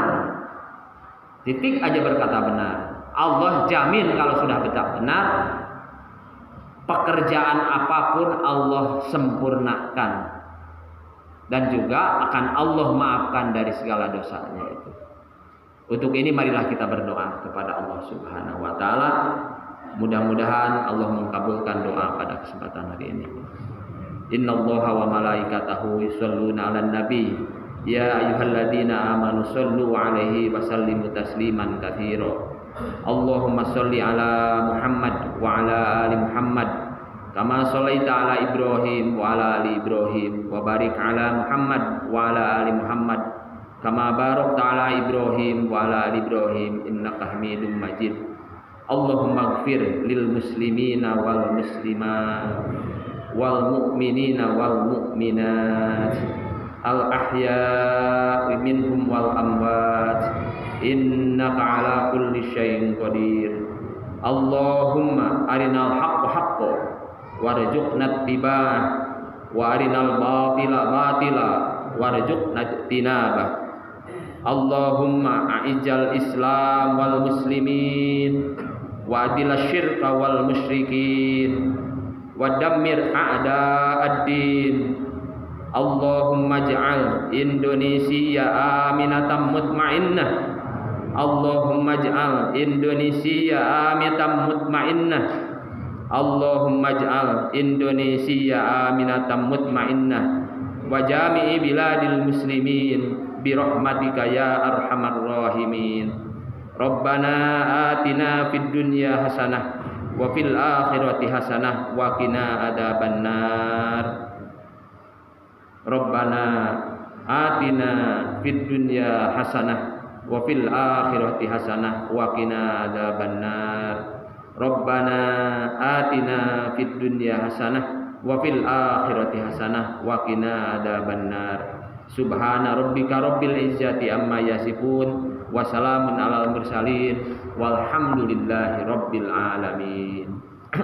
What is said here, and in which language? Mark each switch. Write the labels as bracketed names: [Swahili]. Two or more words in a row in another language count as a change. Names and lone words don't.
[Indonesian] Titik aja berkata benar. Allah jamin kalau sudah benar, pekerjaan apapun Allah sempurnakan. Dan juga akan Allah maafkan dari segala dosanya itu. Untuk ini marilah kita berdoa kepada Allah [Arabic] سبحانه وتعالى. [Indonesian] Mudah-mudahan Allah mengabulkan doa pada kesempatan hari ini. [Arabic] إن الله وملائكته يصلون على النبي. يا أيها الذين آمنوا صلوا عليه وسلموا تسليما كثيرا. اللهم صل على محمد وعلى آل محمد كما صليت على إبراهيم وعلى آل إبراهيم وبارك على محمد وعلى آل محمد كما باركت على إبراهيم وعلى آل إبراهيم إنك حميد مجيد. اللهم اغفر للمسلمين والمسلمات والمؤمنين والمؤمنات الأحياء منهم والأموات إنك على كل شيء قدير. اللهم أرنا الحق حقا وارزقنا اتباعه وأرنا الباطل باطلا وارزقنا اجتنابه. اللهم أعز الإسلام والمسلمين وأذل الشرك والمشركين ودمر أعداء الدين. اللهم اجعل إندونيسيا آمنة مطمئنة. اللهم اجعل إندونيسيا آمنة مطمئنة. اللهم اجعل إندونيسيا آمنة مطمئنة وجميع بلاد المسلمين برحمتك يا أرحم الراحمين. ربنا آتنا في الدنيا حسنة وفي الآخرة حسنة وقنا عذاب النار. ربنا آتنا في الدنيا حسنة وفي الآخرة حسنة وقنا عذاب النار. ربنا آتنا في الدنيا حسنة وفي الآخرة حسنة وقنا عذاب النار. سبحان ربك رب العزة عما يصفون وسلام على المرسلين والحمد لله رب العالمين.